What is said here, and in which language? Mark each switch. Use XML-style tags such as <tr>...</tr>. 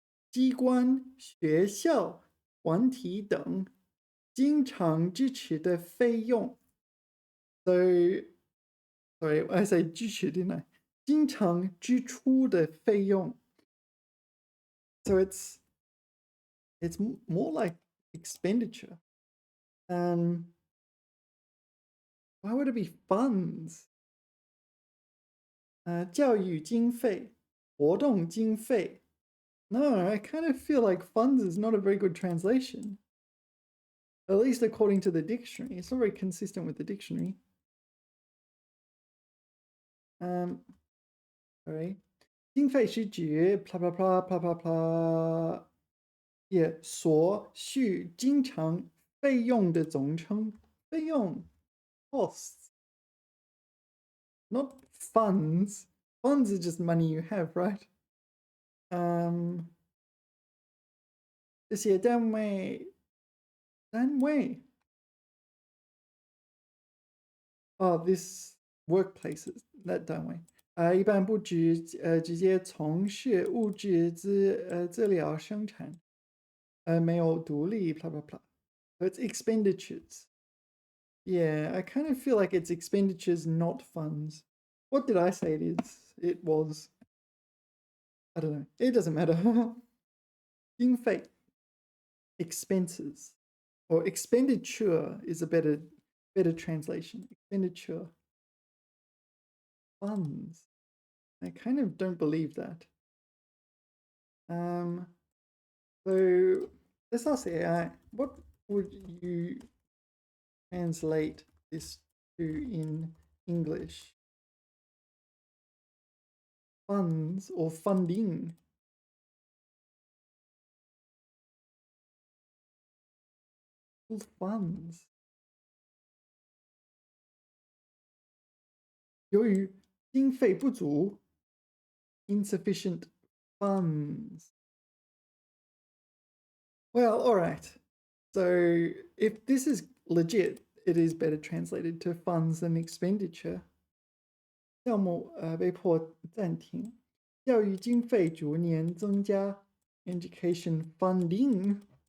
<zh>机关、学校、团体等经常支持的费用。</zh> <en>So, sorry, I say 支持 didn't I?</en> <zh>经常支出的费用.</zh> <en>So it's more like expenditure. Why would it be funds?</en> <zh>教育经费、活动经费.</zh> <en>No, I kind of feel like funds is not a very good translation. At least according to the dictionary. It's not very consistent with the dictionary. Sorry.</en> <zh>经费是指</zh> <en>blah blah blah blah blah blah.</en> <zh>Yeah, 所需经常费用的总称。</zh> <en>费用 costs. Not funds. Funds is just money you have, right?</en> <zh>这些单位</zh> <en>Oh, this workplaces, that</en> <zh>单位一般不直接从事物质资料生产没有独立 blah blah blah.</zh> <en>So it's expenditures. Yeah, I kind of feel like it's expenditures, not funds. What did I say it is? It was, I don't know. It doesn't matter. 经费 expenses or expenditure is a better translation. Expenditure. Funds. I kind of don't believe that. So let's ask the AI, what would you translate this to in English? Funds or funding? Funds.</en> <zh>由于经费不足</zh> <en>insufficient funds. Well, all right. So if this is legit, it is better translated to funds than expenditure.</en> <zh>项目被迫暂停，教育经费逐年增加</zh> <en>education funding.</en>